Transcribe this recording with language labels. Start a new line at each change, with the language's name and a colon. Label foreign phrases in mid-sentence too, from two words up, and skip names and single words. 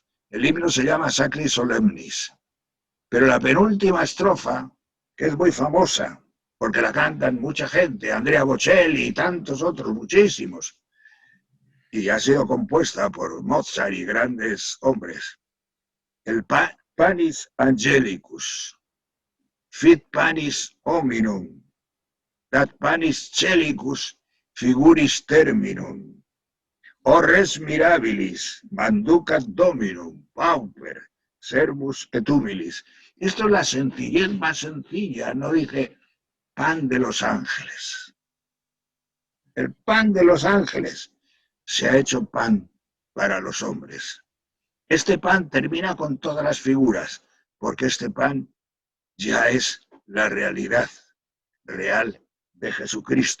Spanish: El himno se llama Sacri Solemnis, pero la penúltima estrofa, que es muy famosa, porque la cantan mucha gente, Andrea Bocelli y tantos otros, muchísimos, y ha sido compuesta por Mozart y grandes hombres.
Latin: El Panis Angelicus, fit panis hominum, dat panis celicus figuris terminum, o res mirabilis, manducat dominum, pauper, servus et humilis.
Spanish: Esto es la sencillez más sencilla, no dice pan de los ángeles. El pan de los ángeles se ha hecho pan para los hombres. Este pan termina con todas las figuras, porque este pan ya es la realidad real de Jesucristo.